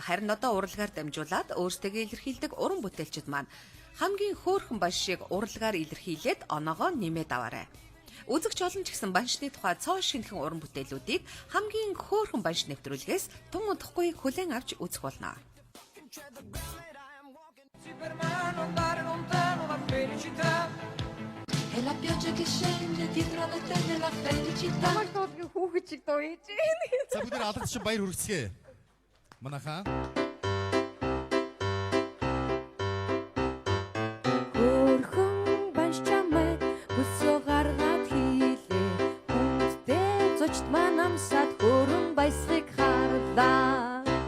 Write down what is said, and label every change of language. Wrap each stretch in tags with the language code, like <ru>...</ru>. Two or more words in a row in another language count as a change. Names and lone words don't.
<mn>Харин одоо урлагаар дамжуулаад өөрсдөө илэрхийлдэг уран бүтээлчид маань хамгийн хөөрхөн баншийг урлагаар илэрхийлээд оноогоо нэмээд аваарай. Үзэгч олон ч гэсэн баншны тухай цоо шинхэн уран бүтээлүүдийг хамгийн хөөрхөн банш нэвтрүүлгээс тун удахгүй хүлээн авч үзэх болно.</mn> <it>E la pioggia che scende dietro le tende la felicità.</it> <mn>Хүүхэд доо ээж. За бүгд алгадч баяр хүргэцгээе. Манайхаа Хөрхөн банш чамайг өсөө гаргаад хийлээ. Хүнтэй зочд маань амсаад хөрөн баясгыг харлаа.</mn>